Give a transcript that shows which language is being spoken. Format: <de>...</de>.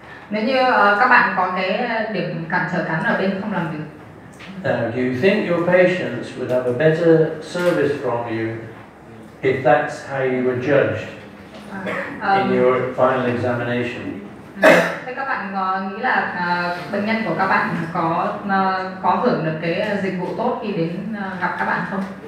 <vi>Nếu như các bạn có cái điểm cản trở cắn ở bên không làm việc.</vi> <en>Now, do you think your patients would have a better service from you if that's how you were judged in your final examination?</en> <vi>Thế các bạn nghĩ là bệnh nhân của các bạn có hưởng được cái dịch vụ tốt khi đến gặp các bạn không?</vi>